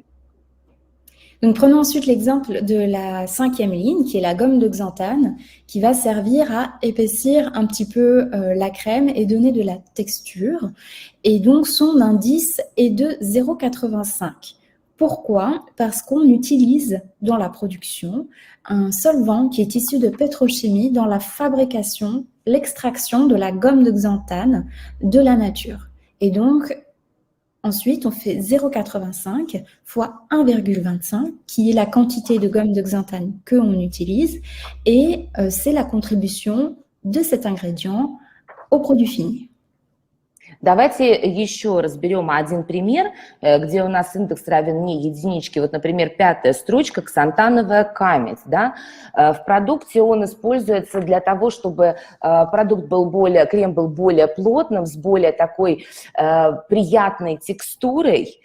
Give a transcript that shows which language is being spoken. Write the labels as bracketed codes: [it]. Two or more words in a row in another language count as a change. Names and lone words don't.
[fr] Donc, prenons ensuite l'exemple de la cinquième ligne, qui est la gomme de xanthane, qui va servir à épaissir un petit peu la crème et donner de la texture. Et donc, son indice est de 0,85. Pourquoi? Parce qu'on utilise dans la production un solvant qui est issu de pétrochimie dans la fabrication, l'extraction de la gomme de xanthane de la nature. Et donc, ensuite, on fait 0,85 fois 1,25, qui est la quantité de gomme de xanthane qu'on utilise, et c'est la contribution de cet ingrédient au produit fini. [ru] Давайте еще разберем один пример, где у нас индекс равен не единичке. Вот, например, 5-я строчка, ксантановая камедь. Да? В продукте он используется для того, чтобы крем был более плотным, с более такой приятной текстурой.